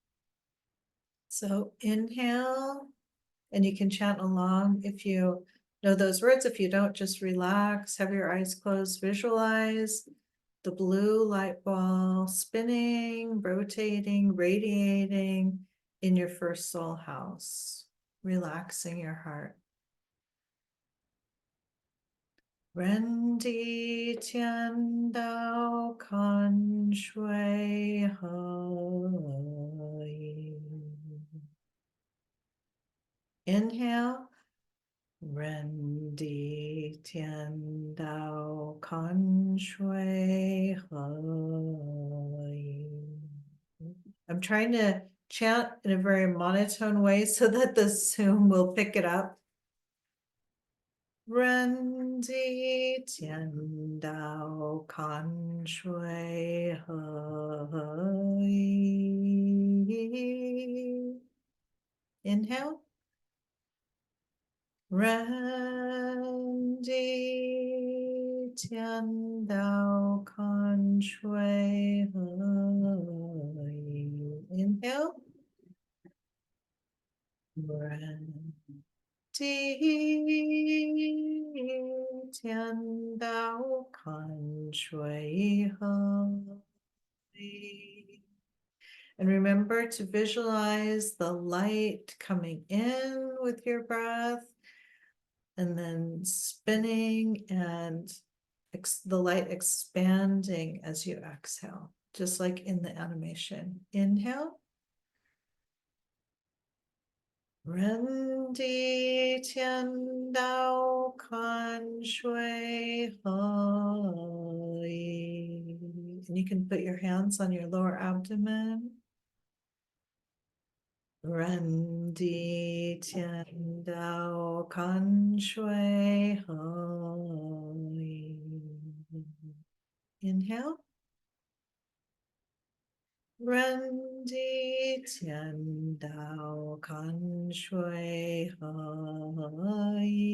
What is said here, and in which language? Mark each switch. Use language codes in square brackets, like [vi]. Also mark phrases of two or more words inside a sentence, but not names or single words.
[en] So inhale, and you can chant along if you know those words. If you don't, just relax, have your eyes closed, visualize the blue light ball spinning, rotating, radiating in your first soul house, relaxing your heart. [zh] Rendi Tian Dao Kan Shui Hui. [en] Inhale. [zh] Rendi Tian Dao Kan Shui Hui. [en] I'm trying to chant in a very monotone way so that the Zoom will pick it up. [zh] Rendi Tian Dao Kan Shui Hui. [en] Inhale. [zh] Rendi Tian Dao Kan Shui Hui. [en] Inhale. [zh] Rendi Tian Dao Kan Shui Hui. [en] And remember to visualize the light coming in with your breath and then spinning and the light expanding as you exhale, just like in the animation. Inhale. [zh] Rendi Tian Dao Kan Shui Hui. [en] And you can put your hands on your lower abdomen. [zh] Ren Di Tian Dao Kan Shui Hoi. [en] Inhale. [zh] Ren Di Tian Dao Kan Shui Hoi.